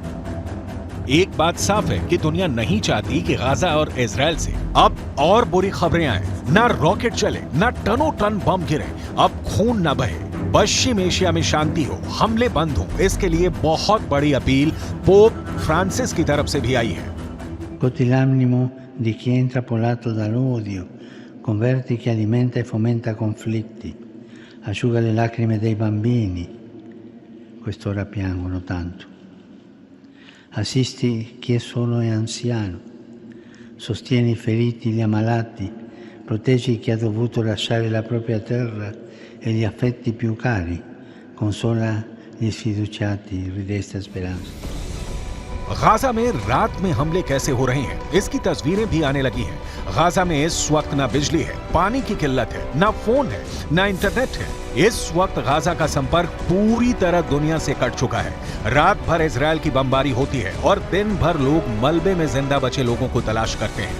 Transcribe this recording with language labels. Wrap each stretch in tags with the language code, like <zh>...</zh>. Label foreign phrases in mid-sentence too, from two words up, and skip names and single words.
<hi>एक बात साफ है कि दुनिया नहीं चाहती कि गाजा और इजरायल से अब और बुरी खबरें आए। ना रॉकेट चले, ना टनों टन बम गिरे, अब खून न बहे, पश्चिम एशिया में शांति हो, हमले बंद हो। इसके लिए बहुत बड़ी अपील पोप फ्रांसिस की तरफ से भी आई है।</hi> <it>L'animo di chi è intrappolato dall'odio, converti chi alimenta e fomenta conflitti, asciuga le lacrime dei bambini, quest'ora piangono tanto. Assisti chi è solo e anziano, sostieni i feriti, gli ammalati, proteggi chi ha dovuto lasciare la propria terra e gli affetti più cari, consola gli sfiduciati, ridesta speranza.</it> <hi>गाजा में रात में हमले कैसे हो रहे हैं इसकी तस्वीरें भी आने लगी हैं। गाजा में इस वक्त ना बिजली है, पानी की किल्लत है, ना फोन है, ना इंटरनेट है। इस वक्त गाजा का संपर्क पूरी तरह दुनिया से कट चुका है। रात भर इजरायल की बमबारी होती है और दिन भर लोग मलबे में जिंदा बचे लोगों को तलाश करते हैं।</hi>